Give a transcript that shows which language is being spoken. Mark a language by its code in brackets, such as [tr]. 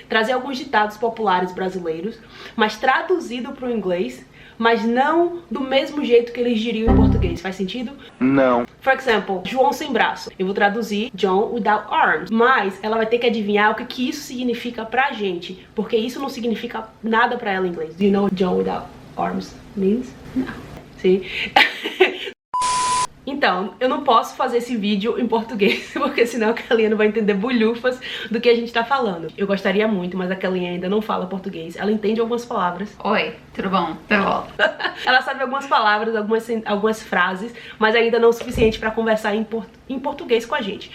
[pt] Trazer alguns ditados populares brasileiros, mas traduzido para o inglês, mas não do mesmo jeito que eles diriam em português. Faz sentido? Não. Por exemplo, João sem braço. Eu vou traduzir [en] John without arms. [pt] Mas ela vai ter que adivinhar o que isso significa pra gente. Porque isso não significa nada pra ela em inglês. [en] Do you know what John without arms means? [pt] Não. Sim. Então, eu não posso fazer esse vídeo em português, porque senão a Kellianne não vai entender bulhufas do que a gente tá falando. Eu gostaria muito, mas a Kellianne ainda não fala português. Ela entende algumas palavras. Oi, tudo bom? Tudo bom? Ela sabe algumas palavras, algumas frases, mas ainda não o suficiente pra conversar em português com a gente.